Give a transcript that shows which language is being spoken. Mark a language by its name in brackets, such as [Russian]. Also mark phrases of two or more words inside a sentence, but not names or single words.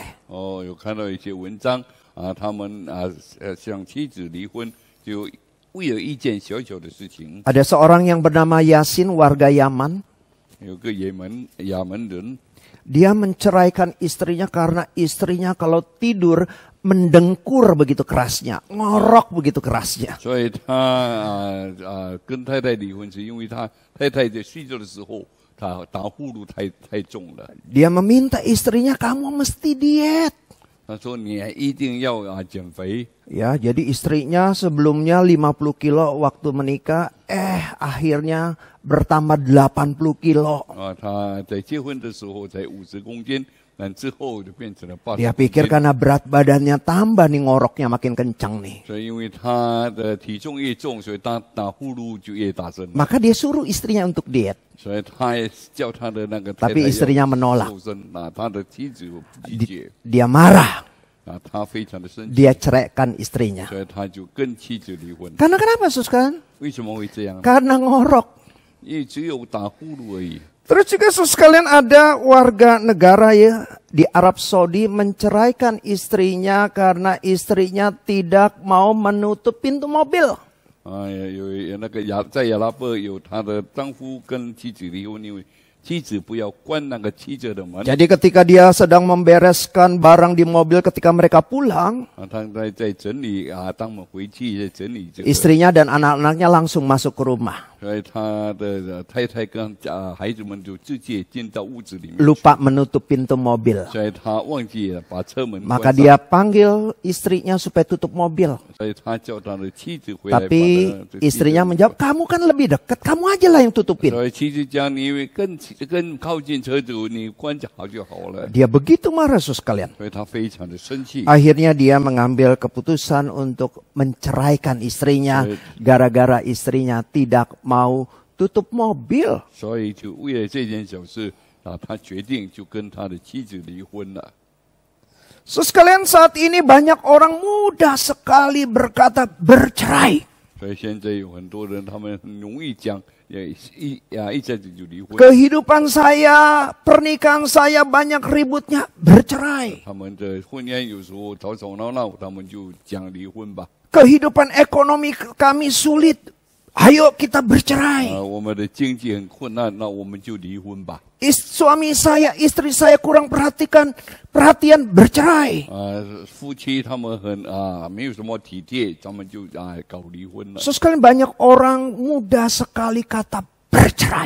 [Chinese] 有看到一些文章他们向妻子离婚，就为了一件小小的事情， [Indonesian] Ada seorang yang bernama Yasin, warga Yaman. [Chinese] 有个亚门人， [Indonesian] Dia menceraikan istrinya karena istrinya kalau tidur mendengkur begitu kerasnya, ngorok begitu kerasnya. [Chinese] 所以他跟太太离婚，是因为他太太在睡觉的时候，他打呼噜太重了。 [Indonesian] Dia meminta istrinya, kamu mesti diet. [Chinese] 他说你一定要减肥。 [Indonesian] Ya, jadi istrinya sebelumnya 50 kilo waktu menikah, akhirnya bertambah 80 kilo. [Chinese] 他在结婚的时候才50公斤，但之后就变成了80 [Indonesian] Dia [Chinese] 公 [Indonesian] pikir [Chinese] 斤。 [Indonesian] karena berat badannya tambah nih ngoroknya makin kencang nih. [Chinese] 所以因为他的体重越重，所以他打呼噜就越大声。 [Indonesian] Maka dia suruh istrinya untuk diet. [Chinese] 所以他也叫他的那个太太 [Indonesian] Tapi istrinya menolak. [Chinese] 瘦身，他的妻子不理解， [Indonesian] Dia marah, [Chinese] 他非常的生气， [Indonesian] dia ceraikan istrinya. [Chinese] 所以他就跟妻子离婚。 [Indonesian] Karena kenapa, Suskan? [Chinese] 为什么会这样？ [Indonesian] Karena ngorok. [Chinese] 因为只有打呼噜而已。 [Indonesian] Terus juga sus sekalian ada warga negara ya di Arab Saudi menceraikan istrinya karena istrinya tidak mau menutup pintu mobil. [Chinese] 有那个在亚拉伯有她的丈夫跟妻子离婚，因为妻子不要关那个汽车的门。 [Indonesian] Jadi ketika dia sedang membereskan barang di mobil ketika mereka pulang, [Chinese] 他在整理当我们回去在整理这个， [Indonesian] istrinya dan anak-anaknya langsung masuk ke rumah. [Chinese] 所以他的太太跟孩子们就直接进到屋子里面， [Indonesian] Lupa menutup pintu mobil. [Chinese] 所以他忘记了把车门关 [Indonesian] Maka [Chinese] 上， [Indonesian] dia panggil istrinya supaya tutup mobil. [Chinese] 所以他叫他的妻子回来把 [Indonesian] Tapi [Chinese] 他的 [Indonesian] istrinya menjawab, kamu kan lebih dekat, kamu aja lah yang tutupin. [Chinese] 所以妻子讲你更靠近车子，你关好就好了。 [Indonesian] Dia begitu marah sus kalian. [Chinese] 所以他非常的生气。 [Indonesian] Akhirnya dia mengambil keputusan untuk menceraikan istrinya gara-gara istrinya tidak mau tutup mobil. [Chinese] 所以就为了这件小事他决定就跟他的妻子离婚了。 [Indonesian] Sus kalian, saat ini banyak orang mudah sekali berkata bercerai. [Chinese] 所以现在有很多人，他们很容易讲，一下子就离婚。 [Indonesian] Kehidupan saya, pernikahan saya banyak ributnya, bercerai. [Chinese] 他们的婚姻有时候吵吵闹闹，他们就讲离婚吧。 [Indonesian] Kehidupan ekonomi kami sulit, ayo kita bercerai. [Chinese] 我们的经济很困难，那我们就离婚吧。 [Indonesian] Suami saya, istri saya kurang perhatian, bercerai. [Chinese] 夫妻他们没有什么体贴，他们就搞离婚了。 [Indonesian] So sekali banyak orang mudah sekali kata bercerai.